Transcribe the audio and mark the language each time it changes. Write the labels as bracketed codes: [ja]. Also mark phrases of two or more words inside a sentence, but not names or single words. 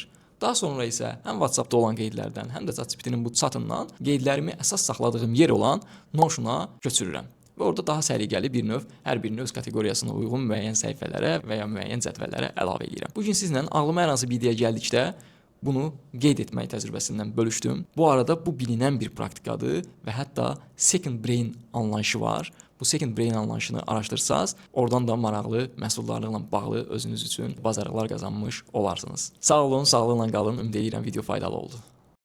[az] Daha sonra isə həm WhatsApp-da olan qeydlərdən, həm də ChatGPT-nin bu chatından qeydlərimi əsas saxladığım yer olan Notion-a köçürürəm. Və orada daha səliqəli bir növ, hər birinin öz kateqoriyasına uyğun müəyyən səhifələrə və ya müəyyən cədvəllərə əlavə edirəm. Bu gün sizlə ağlıma hər hansı bir ideya gəldikdə bunu qeyd etmək təcrübəsindən bölüşdüm. Bu arada bu bilinən bir praktikadır və hətta [en] second brain [az] anlayışı var. Bu [en] second brain [az] anlayışını araşdırsaz, oradan da maraqlı məhsuldarlıqla bağlı özünüz üçün bacarıqlar qazanmış olarsınız. Sağ olun, sağlıqla qalın. Ümid edirəm video faydalı oldu.